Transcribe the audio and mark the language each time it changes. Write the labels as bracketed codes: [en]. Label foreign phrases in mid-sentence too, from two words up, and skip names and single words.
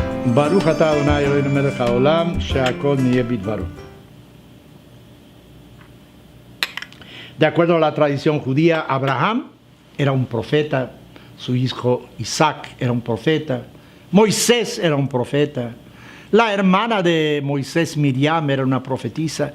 [he] ברוך אתה אדוני אלוהינו מלך העולם, שהכל נהיה בדברו. [es] De acuerdo a la tradición judía, Abraham era un profeta, su hijo Isaac era un profeta, Moisés era un profeta, la hermana de Moisés, Miriam, era una profetisa.